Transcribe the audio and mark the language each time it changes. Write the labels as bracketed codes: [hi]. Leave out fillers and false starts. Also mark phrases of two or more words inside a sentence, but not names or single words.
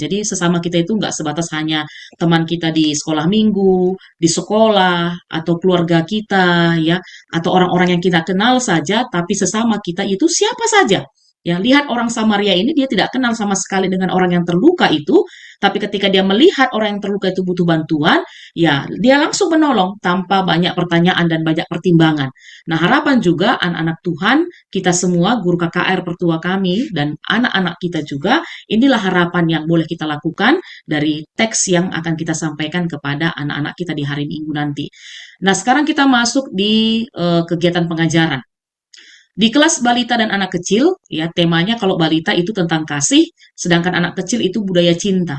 [id] Jadi sesama kita itu nggak sebatas hanya teman kita di sekolah minggu, di sekolah atau keluarga kita ya, atau orang-orang yang kita kenal saja, tapi sesama kita itu siapa saja. Ya, lihat orang Samaria ini dia tidak kenal sama sekali dengan orang yang terluka itu, tapi ketika dia melihat orang yang terluka itu butuh bantuan, ya dia langsung menolong tanpa banyak pertanyaan dan banyak pertimbangan. Nah, harapan juga anak-anak Tuhan, kita semua, guru KKR pertua kami, dan anak-anak kita juga, inilah harapan yang boleh kita lakukan dari teks yang akan kita sampaikan kepada anak-anak kita di hari Minggu nanti. Nah, sekarang kita masuk di kegiatan pengajaran. Di kelas balita dan anak kecil, ya temanya kalau balita itu tentang kasih, sedangkan anak kecil itu budaya cinta.